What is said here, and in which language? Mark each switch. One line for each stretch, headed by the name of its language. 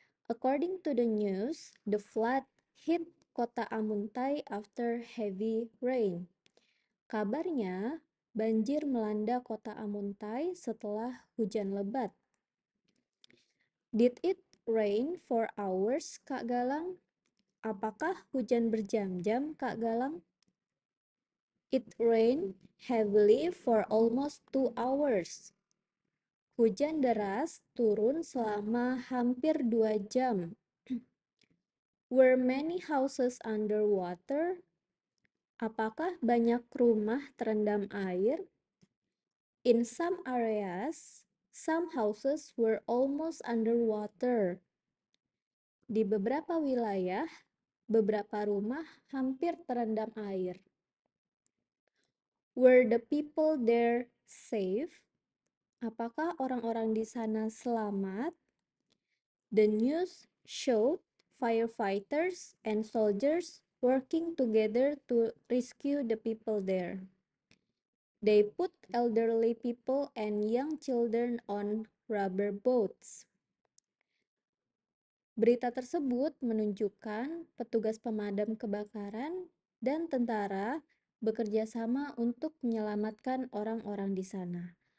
English: According to the news, the flood hit kota Amuntai after heavy rain.
Indonesian: Kabarnya, banjir melanda kota Amuntai setelah hujan lebat.
English: Did it rain for hours, Kak Galang?
Indonesian: Apakah hujan berjam-jam, Kak Galang?
English: It rained heavily for almost 2 hours.
Indonesian: Hujan deras turun selama hampir 2 jam.
English: Were many houses underwater?
Indonesian: Apakah banyak rumah terendam air?
English: In some areas, some houses were almost underwater.
Indonesian: Di beberapa wilayah, beberapa rumah hampir terendam air.
English: Were the people there safe?
Indonesian: Apakah orang-orang di sana selamat?
English: The news showed firefighters and soldiers working together to rescue the people there. They put elderly people and young children on rubber boats.
Indonesian: Berita tersebut menunjukkan petugas pemadam kebakaran dan tentara bekerja sama untuk menyelamatkan orang-orang di sana.